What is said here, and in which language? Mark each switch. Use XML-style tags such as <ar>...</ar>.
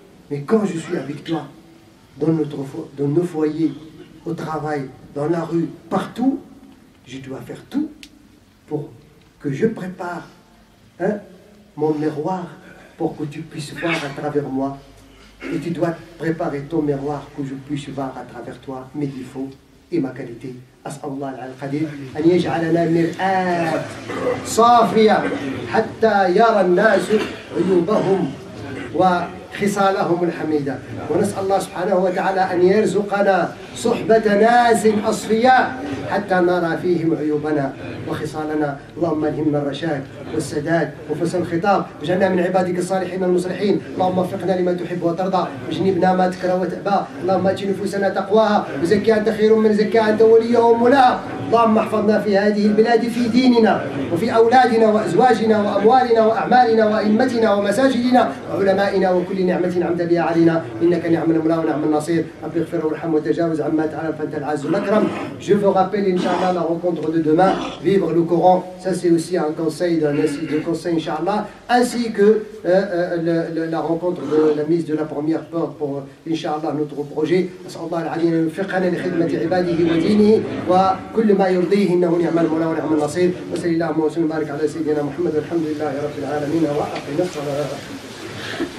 <fr>Mais quand je suis avec toi, dans nos foyers, au travail, dans la rue, partout, je dois faire tout pour que je prépare mon miroir pour que tu puisses voir à travers moi. Et tu dois préparer ton miroir pour que je puisse voir à travers toi mes défauts et ma qualité.</fr> <ar>أسأل الله العلي القدير أن يجعلنا مرآة صافية حتى يرى الناس عيوبهم وخصالهم الحميدة. ونسأل الله سبحانه وتعالى أن يرزقنا صحبة ناس أصفياء حتى نرى فيهم عيوبنا وخصالنا. اللهم ألهمنا الرشاد والسداد وفصل الخطاب، واجعلنا من عبادك الصالحين المصلحين. اللهم وفقنا لما تحب وترضى، واجنبنا ما تكره وتأبى. اللهم آت نفوسنا تقواها وزكها أنت خير من زكاها أنت وليها ومولاها. اللهم احفظنا في هذه البلاد في ديننا وفي أولادنا وأزواجنا وأموالنا وأعمالنا وأئمتنا ومساجدنا وعلمائنا وكل نعمة أنعمت بها علينا، إنك نعم المولى ونعم النصير. رب اغفر وارحم وتجاوز عما تعالى فأنت العز الأكرم.</ar> <fr>Je vous rappelle, Inch'Allah, la rencontre de demain, vivre le Coran, ça c'est aussi un conseil Inch'Allah, ainsi que la rencontre de la mise de la première porte pour Inch'Allah notre projet.</fr> <ar>أسأل الله العلي أن يوفقنا لخدمة عباده ودينه وكل ما يرضيه، إنه نعم المولى ونعم النصير. وصلى الله وسلم وبارك على سيدنا محمد والحمد لله رب العالمين وأقم الصلاة.</ar>